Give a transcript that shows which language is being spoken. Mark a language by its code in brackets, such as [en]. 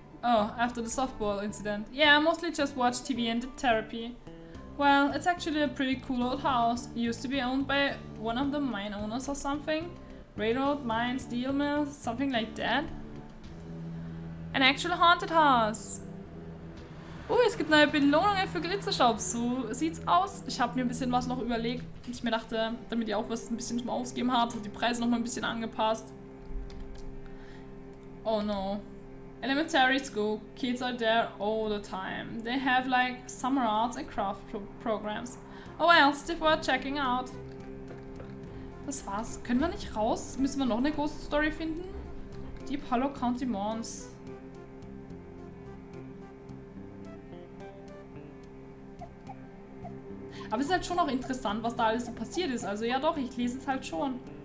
[en] Oh, after the softball incident. Yeah, I mostly just watched TV and did therapy. Well, it's actually a pretty cool old house. It used to be owned by one of the mine owners or something. Railroad, mine, steel mill, something like that. An actual haunted house. [de] Es gibt neue Belohnungen für Glitzershops. So sieht's aus. Ich habe mir ein bisschen was noch überlegt. Ich mir dachte, damit ihr auch was ein bisschen zum Ausgeben habt, die Preise noch mal ein bisschen angepasst. [en] Oh no. Elementary school. Kids are there all the time. They have like summer arts and craft programs. Oh well, still worth checking out. [de] Das war's. Können wir nicht raus? Müssen wir noch eine Ghost Story finden? Deep Hollow County Mons. Aber es ist halt schon auch interessant, was da alles so passiert ist. Also ja doch, ich lese es halt schon.